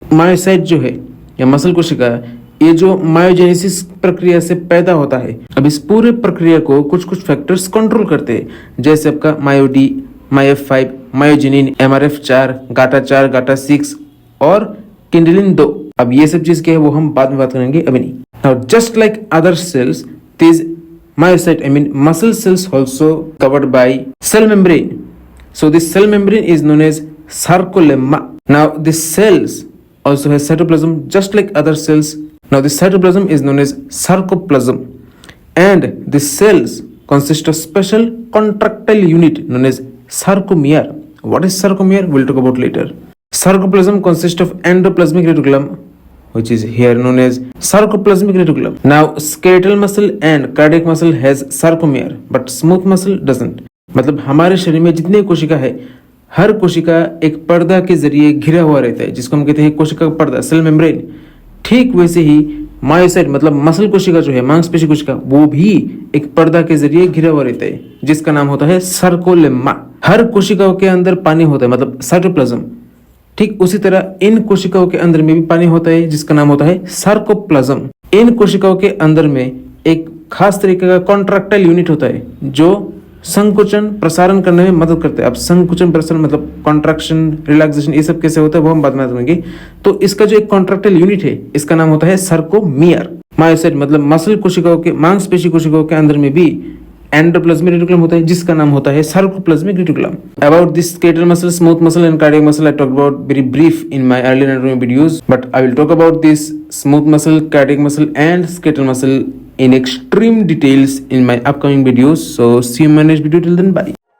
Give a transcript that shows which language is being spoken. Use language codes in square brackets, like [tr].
[hi] Myocyte जो है या मसल कोशिका, ये जो मायोजेनेसिस प्रक्रिया से पैदा होता है, अब इस पूरे प्रक्रिया को कुछ फैक्टर्स कंट्रोल करते हैं, जैसे आपका मायोडी, MyF5, मायोजेनिन, MRF4, GATA4, GATA6 और किंडलिन 2। अब ये सब चीज क्या है वो हम बाद में बात करेंगे, अभी नहीं। [en] Now just like other cells, these myocyte, muscle cells also covered by cell membrane. So this cell membrane is known as sarcolemma. Now this cells also has cytoplasm just like other cells. Now this cytoplasm is known as sarcoplasm, and these cells consist of special contractile unit known as sarcomere. What is sarcomere? We'll talk about later. Sarcoplasm consists of endoplasmic reticulum, which is here known as sarcoplasmic reticulum. Now skeletal muscle and cardiac muscle has sarcomere, but smooth muscle doesn't. [hi] मतलब हमारे शरीर में जितने कोशिका है, हर कोशिका एक पर्दा के जरिए घिरा हुआ रहता है, जिसको हम कहते हैं कोशिका का पर्दा, सेल मेम्ब्रेन। ठीक वैसे ही मायोसाइट मतलब मसल कोशिका जो है, मांसपेशी कोशिका, वो भी एक पर्दा के जरिए घिरा हुआ रहता है जिसका नाम होता है सर्कोलेम्मा। हर कोशिकाओं के अंदर पानी होता है, मतलब साइटोप्लाज्म। ठीक उसी तरह इन कोशिकाओं के अंदर में भी पानी होता है जिसका नाम होता है सार्कोप्लाज्म। इन कोशिकाओं के अंदर में एक खास तरीके का कॉन्ट्रैक्टाइल यूनिट होता है जो संकुचन प्रसारण करने में मदद करते हैं। अब संकुचन प्रसारण मतलब कॉन्ट्रैक्शन, रिलैक्सेशन, ये सब कैसे होता है वो हम बाद में बताएंगे। तो इसका जो एक कॉन्ट्रैक्टाइल यूनिट है इसका नाम होता है सर्कोमियर। मायोसाइट मतलब मसल कोशिकाओं के, मांसपेशी कोशिकाओं के अंदर में भी एंडोप्लाज्मिक रेटिकुलम होता है जिसका नाम होता है sarcoplasmic reticulum. [en] About this skeletal muscle, smooth muscle and cardiac muscle I talked about very brief in my earlier anatomy videos, but I will talk about this smooth muscle, cardiac muscle and skeletal muscle in extreme details in my upcoming videos. So see you in my next video. Till then, bye.